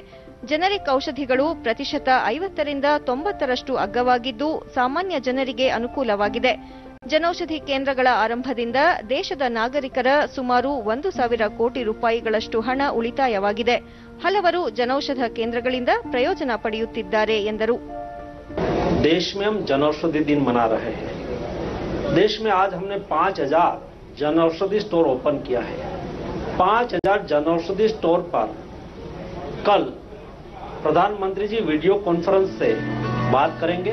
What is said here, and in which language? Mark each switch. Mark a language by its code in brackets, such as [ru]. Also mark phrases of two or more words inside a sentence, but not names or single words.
[kn] ಜನರಿಕ್ ಔಷಧಿಗಳು 50% ಅಗ್ಗವಾಗಿದ್ದು ಸಾಮಾನ್ಯ ಜನರಿಗೆ ಅನುಕೂಲವಾಗಿದೆ. ಜನೌಷಧಿ ಕೇಂದ್ರಗಳ ಆರಂಭದಿಂದ ದೇಶದ ನಾಗರಿಕರ ಸುಮಾರು 1,000 ಕೋಟಿ ರೂಪಾಯಿಗಳಷ್ಟು ಹಣ ಉಳಿತಾಯವಾಗಿದೆ. ಹಲವರು ಜನೌಷಧ ಕೇಂದ್ರಗಳಿಂದ ಪ್ರಯೋಜನ ಪಡೆಯುತ್ತಿದ್ದಾರೆ ಎಂದರು. [hi] देश में हम जनौषधि दिन मना रहे हैं. देश में आज हमने 5,000 जनौषधि [en] store open [hi] किया है. 5,000 जनौषधि स्टोर पर कल प्रधानमंत्री जी [en] video conference [hi] से बात करेंगे.